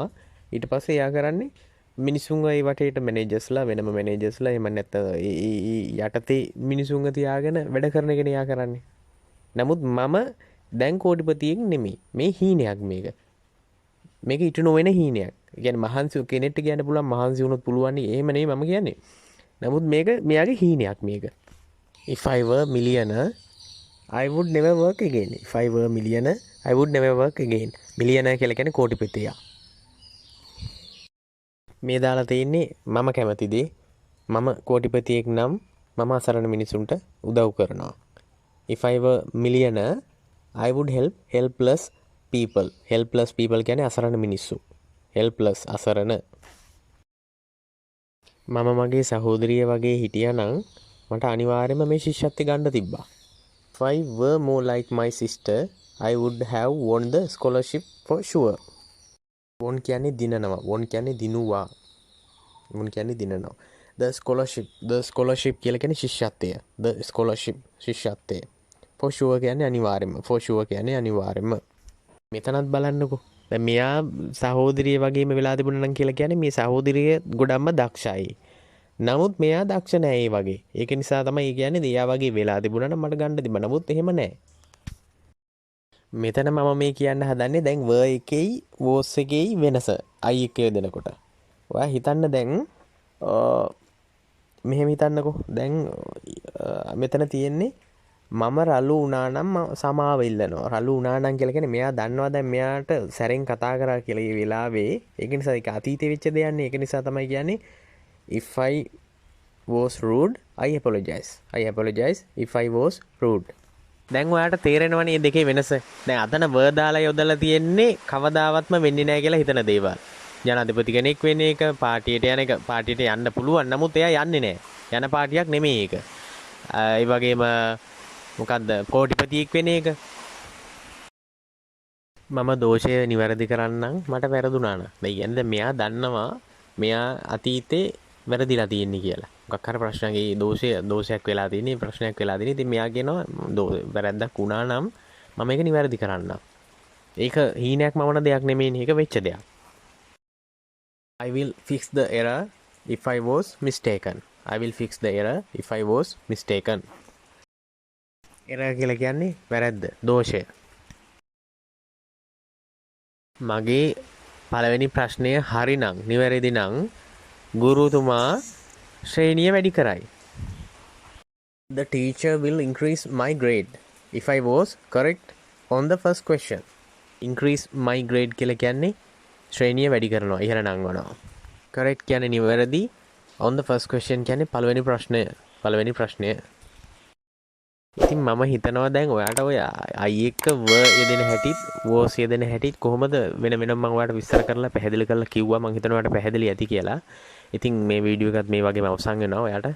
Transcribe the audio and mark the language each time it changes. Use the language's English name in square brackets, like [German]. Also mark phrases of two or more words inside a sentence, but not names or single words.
[Sinhala] ඊට පස්සේ එයා කරන්නේ මිනිසුන්ව ඒ වටේට මැනේජර්ස්ලා වෙනම මැනේජර්ස්ලා එහෙම නැත්නම් ඒ යටතේ මිනිසුන්ව තියාගෙන වැඩ කරන එකනේ එයා කරන්නේ. නමුත් මම දැන් කෝටිපතියෙක් නෙමෙයි. මේ හීනයක් මේක. මේක ඊට නොවන හීනයක්. ඒ කියන්නේ මහන්සි කෙනෙක්ට කියන්න පුළුවන් මහන්සි වුණොත් පුළුවන් නේ. එහෙම නෙමෙයි මම කියන්නේ. නමුත් මේක මෙයාගේ හීනයක් මේක. [English] If I were millionaire, I would never work again. If I were millionaire, I would never work again. [Sinhala] millionaire කියලා කියන්නේ කෝටිපතියා. මේ දාලා තියෙන්නේ මම කැමති දේ. මම කෝටිපතියෙක් නම් මම අසරණ මිනිසුන්ට උදව් කරනවා. [English] If I were millionaire, I would help helpless people. helpless people [Sinhala] කියන්නේ අසරණ මිනිස්සු. helpless අසරණ. මම මගේ සහෝදරිය වගේ හිටියානම් මට අනිවාර්යයෙන්ම මේ ශිෂ්‍යත්වය ගන්න තිබ්බා. [English] If I were more like my sister, I would have won the scholarship for sure. [Sinhala] won කියන්නේ දිනනවා. won කියන්නේ දිනුවා. won කියන්නේ දිනනවා. [English] the scholarship [Sinhala] කියලා කියන්නේ ශිෂ්‍යත්වය. [English] the scholarship [Sinhala] ශිෂ්‍යත්වය. [English] for sure [Sinhala] කියන්නේ අනිවාර්යයෙන්ම. මෙතනත් බලන්නකෝ. දැන් මෙයා සහෝදරිය වගේම වෙලා තිබුණා නම් කියලා කියන්නේ මේ සහෝදරිය ගොඩක්ම දක්ෂයි. නමුත් මෙයා දක්ෂ නෑ ඒ වගේ. ඒක නිසා තමයි කියන්නේ එයා වගේ වෙලා තිබුණා නම් මට ගන්න තිබ්බා. නමුත් එහෙම නෑ. මෙතන මම මේ කියන්න හදන්නේ දැන් වර් එකේයි වෝස් එකේයි වෙනස. අයි එකේ දෙනකොට. ඔයා හිතන්න දැන් මෙහෙම හිතන්නකෝ. දැන් මෙතන තියෙන්නේ මම රළු වුණා නම් සමාව ඉල්ලනවා. රළු වුණා නම් කියලා කියන්නේ මෙයා දන්නවා දැන් මෙයාට සැරෙන් කතා කරා කියලා ඒ වෙලාවේ. ඒක නිසා ඒක අතීතේ වෙච්ච දෙයක් නේ. ඒක නිසා තමයි කියන්නේ [English] if I was rude, [Sinhala] I apologize if I was rude. දැන් ඔයාට තේරෙනවනේ මේ දෙකේ වෙනස. දැන් අතන වර් දාලා යොදලා තියෙන්නේ කවදාවත්ම වෙන්නේ නැහැ කියලා හිතන දේවල්. ජනාධිපති කෙනෙක් වෙන එක, පාටියට යන්න පුළුවන්. නමුත් එයා යන්නේ නැහැ. යන පාටියක් නෙමෙයි ඒක. ඒ වගේම මොකද්ද කෝටිපතියෙක් වෙන එක. මම දෝෂය නිවැරදි කරන්නම් මට වැරදුනා නම්. ඒ කියන්නේ මෙයා දන්නවා මෙයා අතීතේ වැරදිලා තියෙන්නේ කියලා. මොකක් හරි ප්‍රශ්නයක දෝෂයක් වෙලා තියෙන්නේ ප්‍රශ්නයක් වෙලා තියෙන්නේ. ඉතින් මෙයා කියනවා වැරද්දක් වුණා නම් මම ඒක නිවැරදි කරන්නම්. ඒක හීනයක් මවන දෙයක් නෙමෙයිනේ. ඒක වෙච්ච දෙයක්. [English] I will fix the error if I was mistaken. I will fix the error if I was mistaken. [Sinhala] error කියලා කියන්නේ වැරද්ද, දෝෂය. මගේ පළවෙනි ප්‍රශ්නය හරිනම් නිවැරදි නම් ගුරුතුමා ශ්‍රේණිය වැඩි කරයි. [English] The teacher will increase my grade if I was correct on the first question. Increase my grade [Sinhala] කියලා කියන්නේ ශ්‍රේණිය වැඩි කරනවා, ඉහළ නංවනවා. Correct කියන්නේ නිවැරදි. [English] On the first question [Sinhala] කියන්නේ පළවෙනි ප්‍රශ්නය. ඉතින් මම හිතනවා දැන් ඔයාට ඔය I එක්ක w යෙදෙන හැටිත් was යෙදෙන හැටිත් කොහොමද වෙන වෙනම මම ඔයාලට විස්තර කරලා පැහැදිලි කරලා කිව්වා. මම හිතනවා ඔයාලට පැහැදිලි ඇති කියලා. ඉතින් මේ වීඩියෝ එකත් මේ වගේම අවසන් වෙනවා.